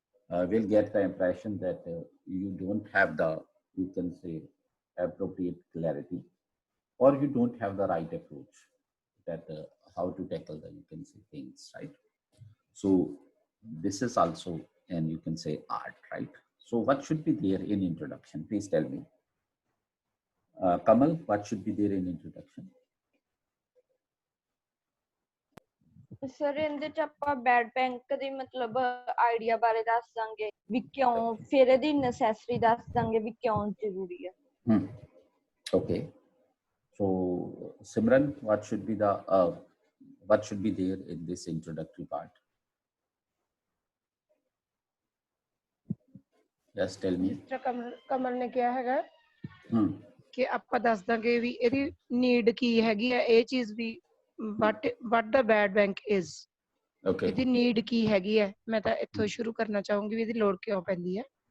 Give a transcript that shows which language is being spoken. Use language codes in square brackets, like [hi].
[en] Will get the impression that you don't have the, you can say, appropriate clarity, or you don't have the right approach that how to tackle the, you can say, things, right? So this is also, and you can say, art, right? So what should be there in introduction? Please tell me. Kamal, what should be there in introduction? [pa] Sir ਇਹਦੇ ਚ ਆਪਾਂ bed bank ਦੇ ਮਤਲਬ idea ਬਾਰੇ ਦੱਸ ਦਾਂਗੇ ਵੀ ਕਿਉਂ, ਫਿਰ ਇਹਦੀ ਨੈਸੈਸਰੀ ਦੱਸ ਦਾਂਗੇ ਵੀ ਕਿਉਂ ਜ਼ਰੂਰੀ ਹੈ। [en] Okay. So Simran, what should be the what should be there in this introductory part? Yes, tell me. [pa] ਜਿਸ ਤਰ੍ਹਾਂ ਕਮਲ ਨੇ ਕਿਹਾ ਹੈਗਾ ਕਿ ਆਪਾਂ ਦੱਸ ਦਾਂਗੇ ਵੀ ਇਹਦੀ ਨੀਡ ਕੀ ਹੈਗੀ ਹੈ, ਇਹ ਚੀਜ਼ ਵੀ [en] what the bad bank is. Okay. [pa] ਇਹਦੀ ਨੀਡ ਕੀ ਹੈਗੀ ਹੈ, ਮੈਂ ਤਾਂ ਇੱਥੋਂ ਸ਼ੁਰੂ ਕਰਨਾ ਚਾਹੂੰਗੀ ਵੀ ਇਹਦੀ ਲੋੜ ਕਿਉਂ ਪੈਂਦੀ ਹੈ।